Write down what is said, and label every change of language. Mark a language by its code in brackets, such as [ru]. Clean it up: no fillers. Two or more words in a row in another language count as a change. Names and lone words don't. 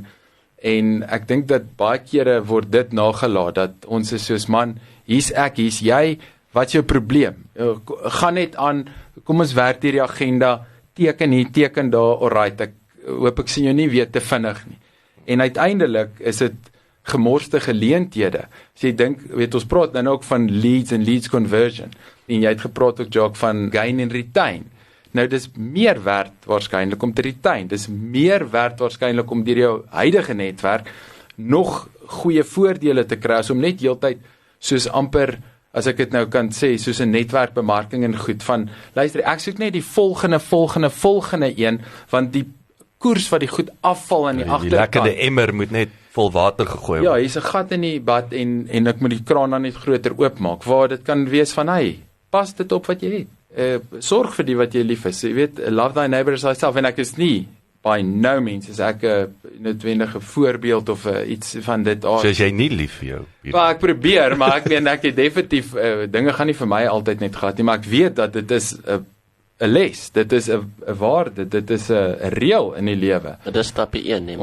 [af] En ek dink dat baie kere word dit nagelaat dat ons is soos man, hier's ek, hier's jy, wat is jou probleem? Gaan net aan, kom ons werk hierdie agenda, teken hier, teken daar, alright, ek hoop ek sien jou nie weer te vinnig nie. En uiteindelik is dit gemorste geleenthede. As jy dink, weet ons praat nou ook van leads en [en] leads conversion. [af] En jy het gepraat ook Jacques van [en] gain and retain. [af] Nou dis meer werd waarskynlik om te retain. Dis meer werd waarskynlik om deur jou huidige netwerk nog goeie voordele te kry as om net heeltyd soos amper, as ek dit nou kan sê, soos 'n netwerkbemarking en goed van, luister, ek soek net die volgende een, want die koers wat die goed afval in die agterkant. Die lekkerde emmer moet net vol water gegooi Ja, word. hier's 'n gat in die bad en ek moet die kraan dan net groter oopmaak, waar dit kan wees van, hey, pas dit op wat jy het. Sorg vir die wat jy lief is. Jy weet, [en] love thy neighbor as thyself, [af] en ek is nie, [en] by no means, [af] is ek 'n noodwendige voorbeeld of iets van dit aard. So as jy nie lief vir jou. Maar ek probeer, maar ek meen ek het definitief, dinge gaan nie vir my altyd net gehad nie, maar ek weet dat dit is 'n les, dit is 'n waarde, dit is 'n reël in die lewe, Dit is stapie 1, nee,